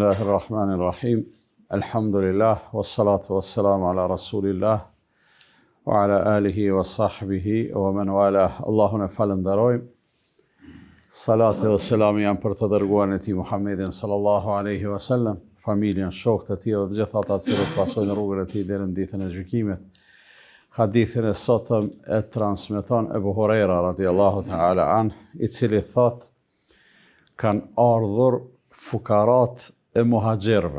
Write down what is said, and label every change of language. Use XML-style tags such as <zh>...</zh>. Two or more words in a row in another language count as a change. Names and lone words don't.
<ar>بسم الله الرحمن الرحيم الحمد لله والصلاة والسلام على رسول الله وعلى آله وصحبه ومن والى.</ar> <sq>Allahun e falenderojmë. Salati dhe selami janë për të dërguarin e tij Muhammedin</sq> <ar>صلى الله عليه وسلم,</ar> <sq>familjen, shokët e tij dhe të gjithë ata të cilët pasojnë rrugën e tij deri në ditën e gjykimit. Hadithin e sotëm e transmeton Ebu Huraira</sq> <ar>رضي الله تعالى عن,</ar> <sq>i cili thot, kanë ardhur fukarat e muhajirve.</sq>